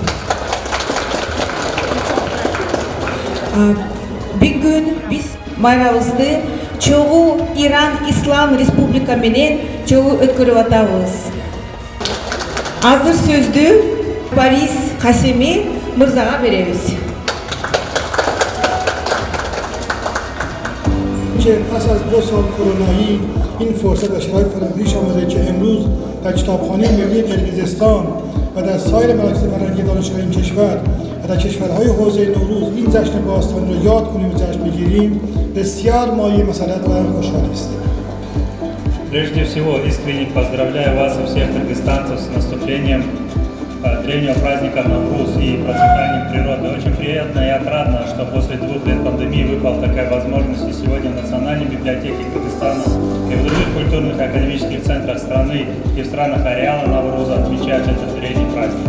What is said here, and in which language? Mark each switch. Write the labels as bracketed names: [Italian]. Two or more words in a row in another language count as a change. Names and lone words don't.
[Kyrgyz] Бүгүн биз майрамыбызды чогуу Иран Ислам Республика менен чогуу өткөрүп атабыз. Азыр сөздү Борис Касеми мырзага беребиз. [Persian] پس از 2 سال کرونایی این فرصت و شرایط فراگیری آمده که امروز در کتابخانه ملی قرقیزستان و در سایر مراکز فرهنگی دانشگاه این کشور و در کشورهای حوزه نوروز این جشن باستان را یاد کنیم و جشن بگیریم بسیار مایه مسرت و خوشحالی است. [Russian] Прежде всего, искренне поздравляю вас и всех кыргызстанцев с наступлением древнего праздника Навруз и процветанием природы. Очень приятно и отрадно, что после 2 лет пандемии выпала такая возможность и сегодня в Национальной библиотеке Кыргызстана и в других культурных и академических центрах страны и в странах ареала Навруза отмечают этот древний праздник.